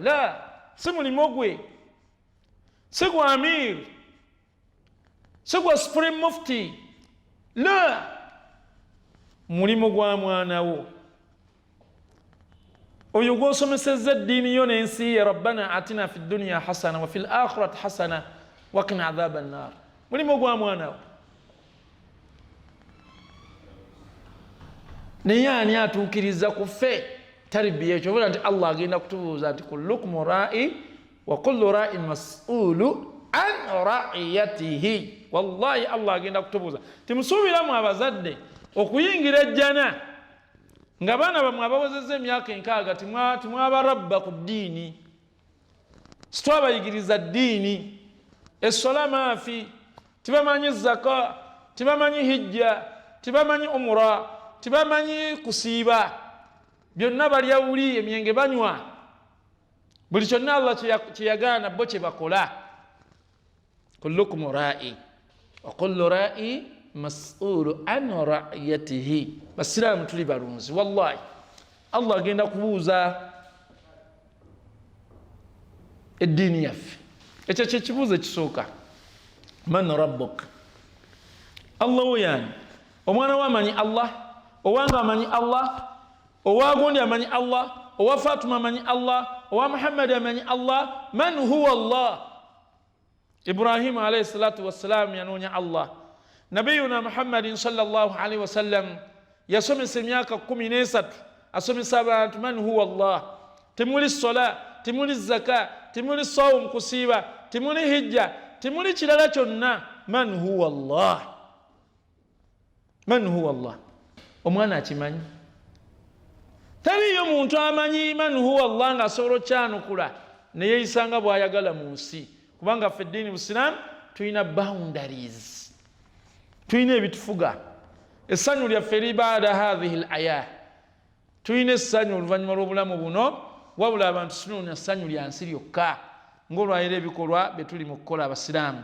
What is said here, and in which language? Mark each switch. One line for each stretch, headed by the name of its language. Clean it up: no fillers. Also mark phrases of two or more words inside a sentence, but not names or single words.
Ganda: La, si mulimo gwe. Si gwa Amir. Si gwa
English: Supreme Mufti.
Ganda: La, mulimo gwa mwana wo. Oyo gw'osomesezza eddiini yo n'ensi ye,
Arabic: ربنا آتنا في الدنيا حسنة وفي الآخرة حسنة وقنا عذاب النار.
Ganda: Mulimo gwa mwana wo. Naye ani atuukiriza ku ffe taribiya ekyo? Obula nti Allah agenda kutubuuza nti
Arabic: كلكم راع وكل راع مسؤول عن رعيته.
Ganda: Wallahi Allah agenda kutubuuza. Timusuubiramu abazadde okuyingira ejjana nga baana bamwe abawezezza emyaka 6 timwabarabba ku ddiini, sitwabayigiriza ddiini, essola maafi, tibamanyi zaka, tibamanyi hijja, tibamanyi umura, tibamanyi kusiiba, byonna balya buli, emyenge banywa, buli kyonna Allah kyeyagaana bo kye bakola.
Arabic: كلكم راع وكل راع مسؤول عن رعيته.
Ganda: Basiraamu tuli balunzi, wallahi Allah agenda kubuuza eddiini yaffe. Ekyo kye kibuuzo ekisooka.
Arabic: من ربك?
Ganda: Allah wo yani? Omwana we amanyi Allah, owange amanyi Allah, owa gundi amanyi Allah, owa Fatuma amanyi Allah, owa Muhammad amanyi Allah.
Arabic: من هو الله?
Ganda: Ibrahim
Arabic: عليه الصلاة والسلام
Ganda: yanoonya Allah.
Arabic: نبينا محمد صلى الله عليه وسلم
Ganda: yasomesa emyaka 13 asomesa abantu
Arabic: من هو الله.
Ganda: Temuli sola, temuli zaka, temuli sawm kusiiba, temuli hijja, temuli kirala kyonna.
Arabic: من هو الله؟ من هو الله?
Ganda: Omwana akimanyi? Taliyo muntu amanyi
Arabic: من هو الله
Ganda: ng'asobola okyanukula ne yeeyisanga bw'ayagala mu nsi. Kubanga ffe eddiini Busiraamu tulina boundaries, tulina ebitufuga. Essanyu lyaffe libaada
Arabic: هذه الآية,
Ganda: tulina essanyu oluvannyuma lw'obulamu buno, wabula abantu sinona essanyu lya nsi lyokka ng'olwayira ebikolwa bye tuli mu kukola Abasiraamu.